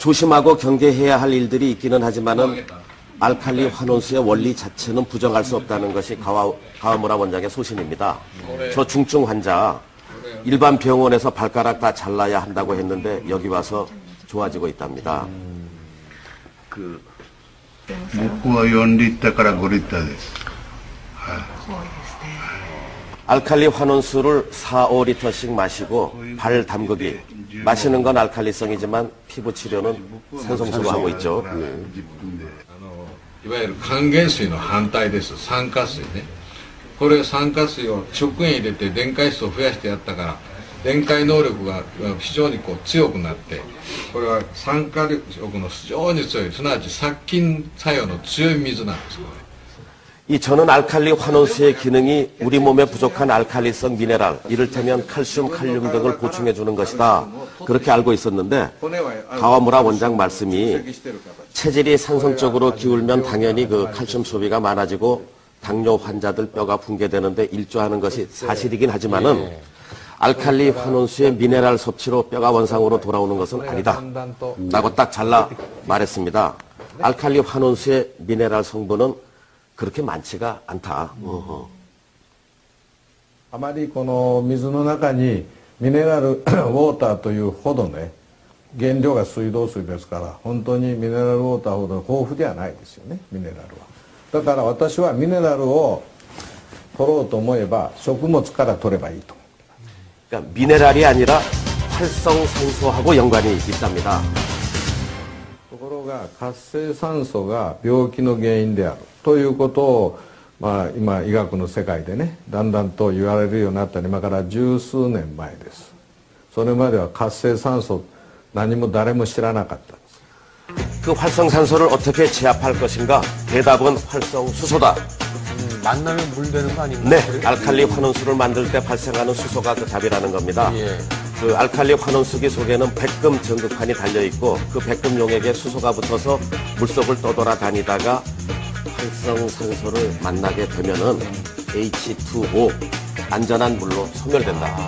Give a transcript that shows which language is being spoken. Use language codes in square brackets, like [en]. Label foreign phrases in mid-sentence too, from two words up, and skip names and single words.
[ko] 조심하고 경계해야 할 일들이 있기는 하지만은 알칼리 환원수의 원리 자체는 부정할 수 없다는 것이 가와무라 원장의 소신입니다. 저 중증 환자 일반 병원에서 발가락 다 잘라야 한다고 했는데 여기 와서 좋아지고 있답니다. [ja] 僕は4リッターから5リッターです。 [ko] 알칼리 환원수를 4, 5리터씩 마시고 발 담그기. 마시는 건 알칼리성이지만 피부 치료는 산성수로 하고 있죠. [ja] いわゆる還元水の反対です。酸化水ね。これ酸化水を食塩入れて電解質を増やしてやったから電解能力が非常に強くなって、これは酸化力の非常に強い、すなわち殺菌作用の強い水なんです。 [ko] 이 저는 알칼리 환원수의 기능이 우리 몸에 부족한 알칼리성 미네랄, 이를테면 칼슘, 칼륨 등을 보충해 주는 것이다. 그렇게 알고 있었는데 가와무라 원장 말씀이 체질이 산성적으로 기울면 당연히 그 칼슘 소비가 많아지고 당뇨 환자들 뼈가 붕괴되는데 일조하는 것이 사실이긴 하지만은 알칼리 환원수의 미네랄 섭취로 뼈가 원상으로 돌아오는 것은 아니다. 라고 딱 잘라 말했습니다. 알칼리 환원수의 미네랄 성분은 그렇게 많지가 않다. [ja] あまりこの水の中にミネラルウォーターというほどね、原料が水道水ですから本当にミネラルウォーターほど豊富ではないですよね、ミネラルは。だから私はミネラルを取ろうと思えば食物から取ればいいと。 [ko] 그러니까 미네랄이 아니라 활성산소하고 연관이 있답니다. [ja] ところが活性酸素が病気の原因であるということを、今医学の世界でねだんだんと言われるようになった今から十数年前です。それまでは活性酸素何も誰も知らなかったんです。 [ko] 그 활성산소를 어떻게 제압할 것인가? 대답은 활성수소다. 만나면 물 되는 거 아닌가요? 네, 알칼리 환원수를 만들 때 발생하는 수소가 그 답이라는 겁니다. 예. 그 알칼리 환원수기 속에는 백금 전극판이 달려있고 그 백금용액에 수소가 붙어서 물속을 떠돌아다니다가 활성산소를 만나게 되면은 H2O, 안전한 물로 소멸된다.